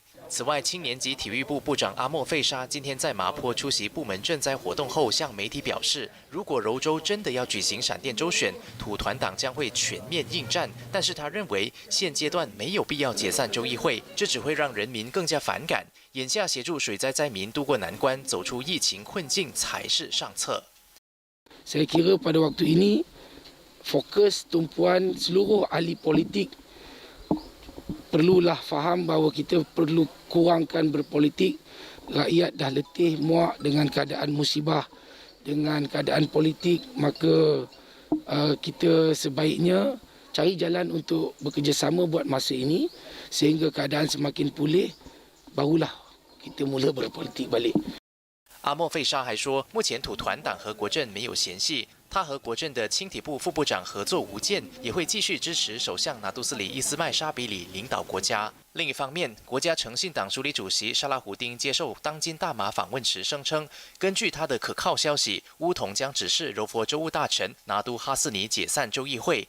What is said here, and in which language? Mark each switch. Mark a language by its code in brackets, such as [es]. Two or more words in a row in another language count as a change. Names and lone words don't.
[zh] 此外，青年及体育部部长阿莫费沙今天在麻坡出席部门赈灾活动后，向媒体表示，如果柔州真的要举行闪电州选，土团党将会全面应战。但是他认为现阶段没有必要解散州议会，这只会让人民更加反感。眼下协助水灾灾民渡过难关，走出疫情困境才是上策。 [ms] Saya kira pada waktu ini fokus tumpuan seluruh ahli politik perlulah faham bahawa kita perlu kurangkan berpolitik. Rakyat dah letih muak dengan keadaan musibah, dengan keadaan politik, maka kita sebaiknya cari jalan untuk bekerjasama buat masa ini sehingga keadaan semakin pulih, barulah kita mula berpolitik balik. [zh] 阿莫费沙还说，目前土团党和国阵没有嫌隙， 他和国政的青体部副部长合作无间，也会继续支持首相拿督斯里伊斯麦沙比里领导国家。另一方面，国家诚信党署理主席沙拉胡丁接受当今大马访问时声称，根据他的可靠消息，巫统将指示柔佛州务大臣拿督哈斯尼解散州议会。